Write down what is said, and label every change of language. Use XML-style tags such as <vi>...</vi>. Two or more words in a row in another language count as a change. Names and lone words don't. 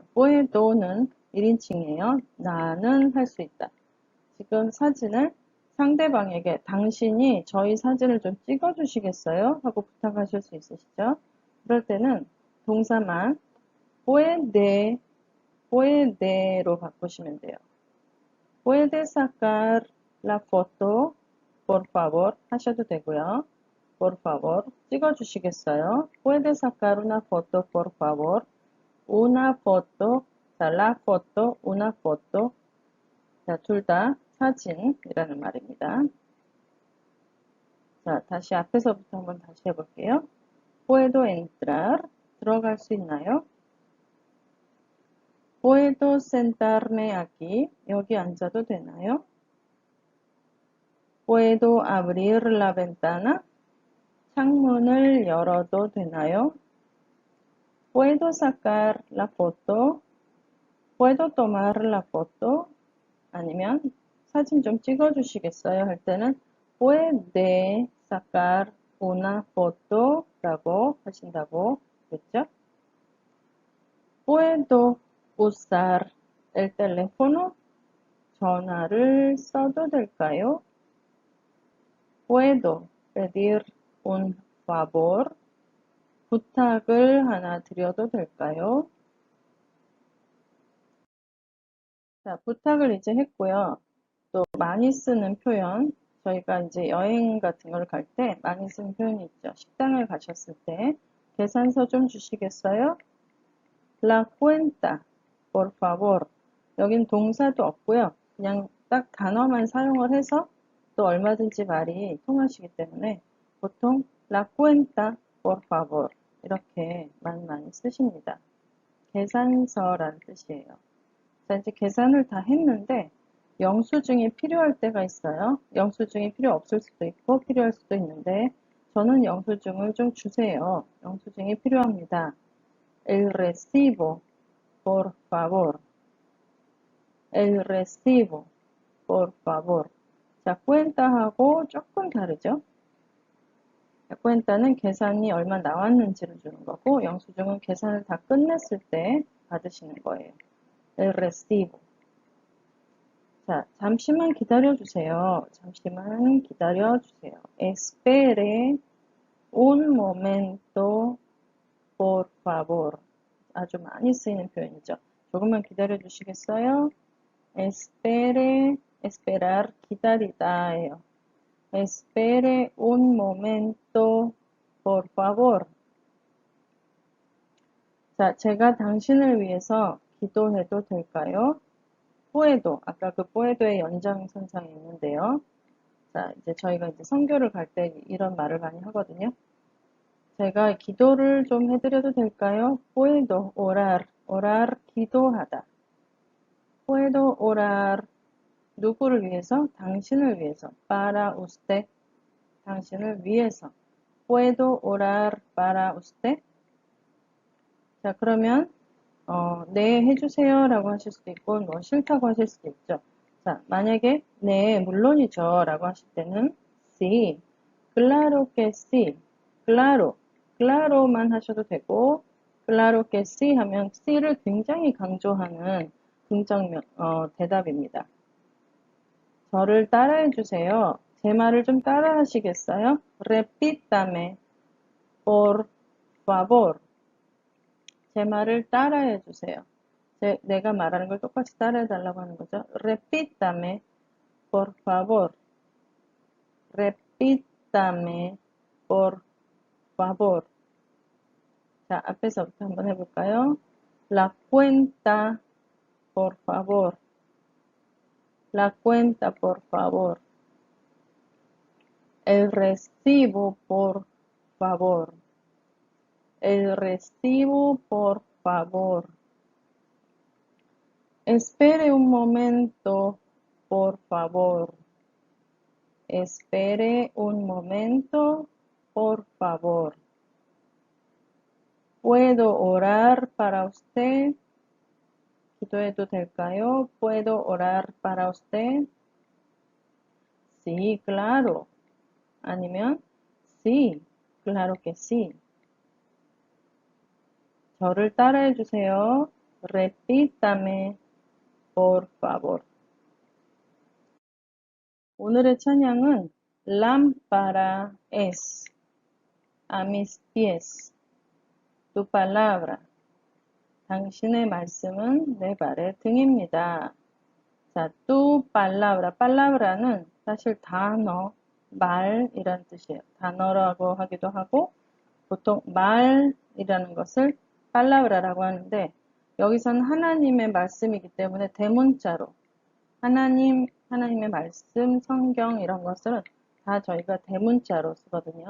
<ko>puedo는 1인칭이에요. 나는 할 수 있다. 지금 사진을 상대방에게 당신이 저희 사진을 좀 찍어주시겠어요? 하고 부탁하실 수 있으시죠? 그럴 때는 동사만 puede로 바꾸시면 돼요.</ko> <es>puede sacar la foto, por favor</es> <ko>하셔도 되고요.</ko> <es>por favor 찍어주시겠어요? puede sacar una foto, por favor. una foto, 자, la foto, una foto.</es> <ko>자, 둘 다 사진이라는 말입니다. 자, 다시 앞에서부터 한번 다시 해볼게요.</ko> <es>puedo entrar,</es> <ko>들어갈 수 있나요?</ko> <es>puedo sentarme aquí,</es> <ko>여기 앉아도 되나요?</ko> <es>puedo abrir la ventana,</es> <ko>창문을 열어도 되나요?</ko> <es>puedo sacar la foto, puedo tomar la foto,</es> <ko>아니면 사진 좀 찍어주시겠어요? 할 때는</ko> <es>puede sacar una foto</es> <ko>라고 하신다고 그랬죠?</ko> <es>puedo usar el teléfono,</es> <ko>전화를 써도 될까요?</ko> <es>puedo pedir un favor,</es> <ko>부탁을 하나 드려도 될까요? 자, 부탁을 이제 했고요. 또 많이 쓰는 표현, 저희가 이제 여행 같은 걸 갈 때 많이 쓰는 표현이 있죠. 식당을 가셨을 때 계산서 좀 주시겠어요?</ko> <es>La cuenta, por favor.</es> <ko>여긴 동사도 없고요. 그냥 딱 단어만 사용을 해서 또 얼마든지 말이 통하시기 때문에 보통</ko> <es>la cuenta, por favor</es> <ko>이렇게 많이 쓰십니다. 계산서라는 뜻이에요. 자, 이제 계산을 다 했는데 영수증이 필요할 때가 있어요. 영수증이 필요 없을 수도 있고 필요할 수도 있는데 저는 영수증을 좀 주세요. 영수증이 필요합니다.</ko> <es>El recibo, por favor. El recibo, por favor.</es> <ko>자, cuenta하고 조금 다르죠? 자, cuenta는 계산이 얼마 나왔는지를 주는 거고 영수증은 계산을 다 끝냈을 때 받으시는 거예요.</ko> <es>El recibo.</es> <ko>자, 잠시만 기다려주세요. 잠시만 기다려주세요.</ko> <es>Espere un momento, por favor.</es> <ko>아주 많이 쓰이는 표현이죠. 조금만 기다려주시겠어요?</ko> <es>Espere, esperar, 기다리다예요. Espere un momento, por favor.</es> <ko>자, 제가 당신을 위해서 기도해도 될까요? puedo, 아까 그 puedo의 연장선상에 있는데요. 자, 이제 저희가 이제 선교를 갈 때 이런 말을 많이 하거든요. 제가 기도를 좀 해드려도 될까요?</ko> <es>puedo orar, orar, 기도하다. puedo orar,</es> <ko>누구를 위해서? 당신을 위해서.</ko> <es>para usted,</es> <ko>당신을 위해서.</ko> <es>puedo orar para usted.</es> <ko>자, 그러면 네, 해주세요 라고 하실 수도 있고 뭐 싫다고 하실 수도 있죠. 자, 만약에 네, 물론이죠 라고 하실 때는</ko> <es>sí, claro que sí, claro,</es> <ko>claro만 하셔도 되고</ko> <es>claro que sí</es> <ko>하면 sí를 굉장히 강조하는 긍정명 대답입니다. 저를 따라해 주세요. 제 말을 좀 따라 하시겠어요?</ko> <es>repítame, por favor.</es> <ko>제 말을 따라해 주세요. 내가 말하는 걸 똑같이 따라해 달라고 하는 거죠.</ko> <es>repítame, por favor. repítame, por favor.</es> <ko>자, 앞에서부터 한번 해볼까요?</ko> <es>La cuenta, por favor. La cuenta, por favor. El recibo, por favor. El recibo, por favor. Espere un momento, por favor. Espere un momento, por favor. ¿Puedo orar para usted?</es> <ko>기도해도 될까요?</ko> <es>¿Puedo orar para usted? Sí, claro. 아니면 sí, claro que sí.</es> <ko>저를 따라해 주세요.</ko> <es>Repítame, por favor.</es> <ko>오늘의 찬양은 Lámpara es a mis pies tu palabra. 당신의 말씀은 내 발의 등입니다. 자,</ko> <es>tu palabra.</es> <ko>palab라는 사실 단어, 말이란 뜻이에요. 단어라고 하기도 하고 보통 말이라는 것을 palab라라고 하는데 여기서는 하나님의 말씀이기 때문에 대문자로 하나님의 말씀, 성경 이런 것들은 다 저희가 대문자로 쓰거든요.</ko>